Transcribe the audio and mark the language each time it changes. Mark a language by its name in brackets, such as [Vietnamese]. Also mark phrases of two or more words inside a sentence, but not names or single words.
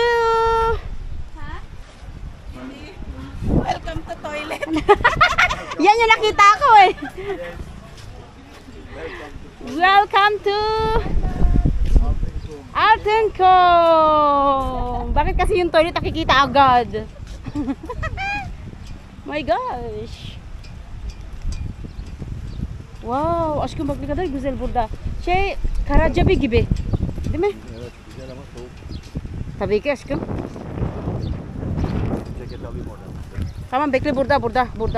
[Filipino] Ha? Hindi. [English] Welcome to toilet. [Filipino] Yan yung nakita ko eh. [English] Welcome to... Altencom. [Filipino] Bakit kasi yung toilet nakikita agad? [English] My gosh. [Turkish] Wow, aşkım bak ne kadar güzel burada. Şey, Karacabi gibi. Değil mi? Evet, güzel ama soğuk. Tabii ki aşkım. Ceket alayım oradan. Tamam bekle burada.